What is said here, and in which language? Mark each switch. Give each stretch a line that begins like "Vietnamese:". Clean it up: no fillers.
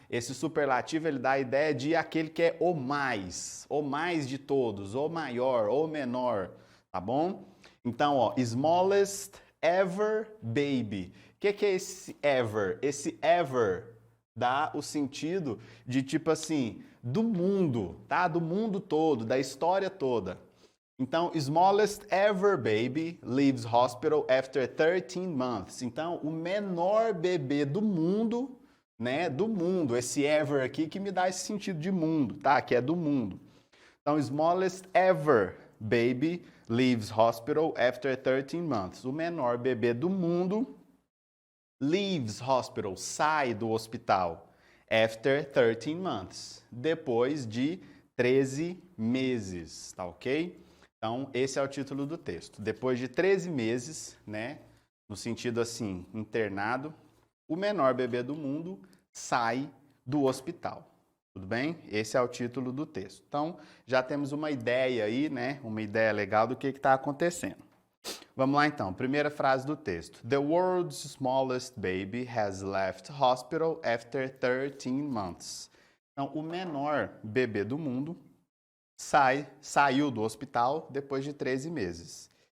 Portuguese: Esse superlativo ele dá a ideia de aquele que é o mais de todos, o maior, o menor, tá bom? Então,
English: smallest ever baby.
Portuguese: O que é esse ever? Esse ever dá o sentido de tipo assim, do mundo, tá? Do mundo todo, da história toda. Então,
English: smallest ever baby leaves hospital after 13 months.
Portuguese: Então, o menor bebê do mundo, né? Do mundo, esse ever aqui que me dá esse sentido de mundo, tá? Que é do mundo.
English: Então, smallest ever baby leaves hospital after 13 months.
Portuguese: O menor bebê do mundo
English: leaves hospital,
Portuguese: sai do hospital
English: after 13 months,
Portuguese: depois de 13 meses, tá ok? Então, esse é o título do texto. Depois de 13 meses, né, no sentido assim, internado, o menor bebê do mundo sai do hospital. Tudo bem? Esse é o título do texto. Então, já temos uma ideia aí, né, uma ideia legal do que está acontecendo. Vamos lá então, primeira frase do texto.
English: The world's smallest baby has left hospital after 13 months.
Portuguese: Então, o menor bebê do mundo saiu do hospital depois de 13 meses.